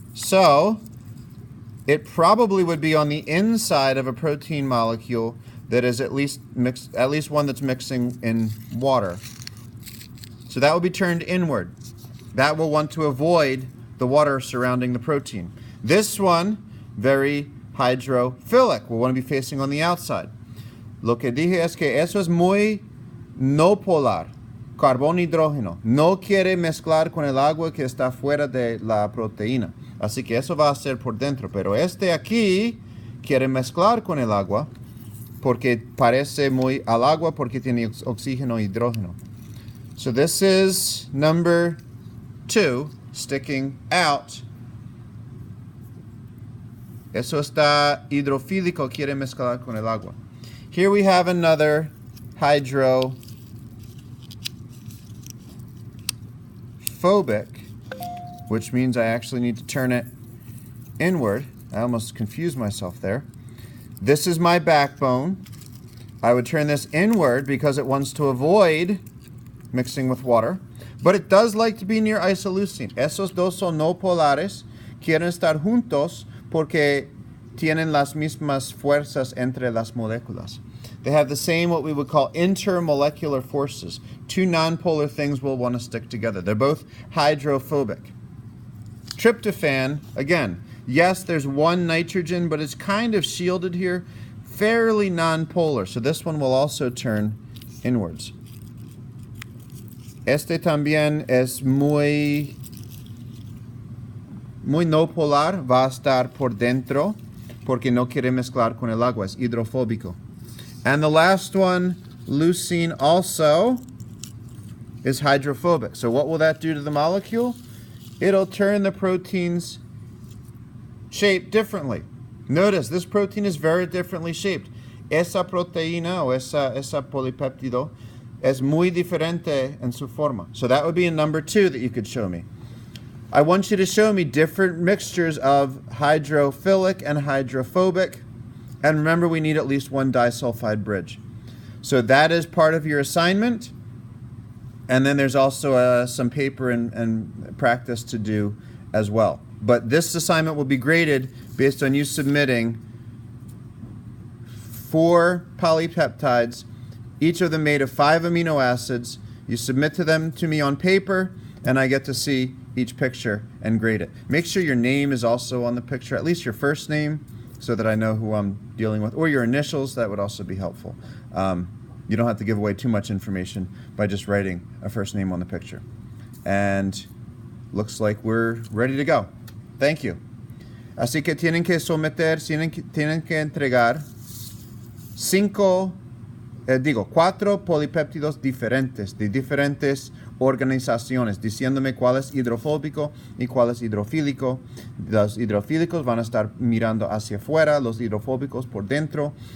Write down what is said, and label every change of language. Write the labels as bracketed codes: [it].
[en] So it probably would be on the inside of a protein molecule that is at least one that's mixing in water. So that will be turned inward. That will want to avoid the water surrounding the protein. This one, very hydrophilic, will want to be facing on the outside. [es] Lo que dije es que eso es muy no polar. Carbón hidrógeno. No quiere mezclar con el agua que está fuera de la proteína. Así que eso va a ser por dentro. Pero este aquí quiere mezclar con el agua porque parece muy al agua porque tiene oxígeno y hidrógeno. [en] So this is number 2 sticking out. [es] Eso está hidrofílico, quiere mezclar con el agua. [en] Here we have another hydrophobic, which means I actually need to turn it inward. I almost confused myself there. This is my backbone. I would turn this inward because it wants to avoid mixing with water. But it does like to be near isoleucine. [es] Esos dos son no polares. Quieren estar juntos porque tienen las mismas fuerzas entre las moléculas. [en] They have the same, what we would call intermolecular forces. Two nonpolar things will want to stick together. They're both hydrophobic. Tryptophan, again, yes, there's one nitrogen, but it's kind of shielded here. Fairly nonpolar, so this one will also turn inwards. [es] Este también es muy no polar, va a estar por dentro porque no quiere mezclar con el agua, es hidrofóbico. [en] And the last one, leucine, also is hydrophobic. So what will that do to the molecule? It'll turn the protein's shape differently. Notice this protein is very differently shaped. [es] Esa proteína o esa polipéptido es muy diferente en su forma. [en] So that would be a number 2 that you could show me. I want you to show me different mixtures of hydrophilic and hydrophobic. And remember, we need at least one disulfide bridge. So that is part of your assignment. And then there's also some paper and practice to do as well. But this assignment will be graded based on you submitting 4 polypeptides, each of them made of 5 amino acids. You submit them to me on paper, and I get to see each picture and grade it. Make sure your name is also on the picture, at least your first name, so that I know who I'm dealing with, or your initials. That would also be helpful. You don't have to give away too much information by just writing a first name on the picture. And looks like we're ready to go. Thank you. [es] Así que tienen que someter, tienen que entregar 4 polipéptidos diferentes, de diferentes organizaciones, diciéndome cuál es hidrofóbico y cuál es hidrofílico. Los hidrofílicos van a estar mirando hacia afuera, los hidrofóbicos por dentro.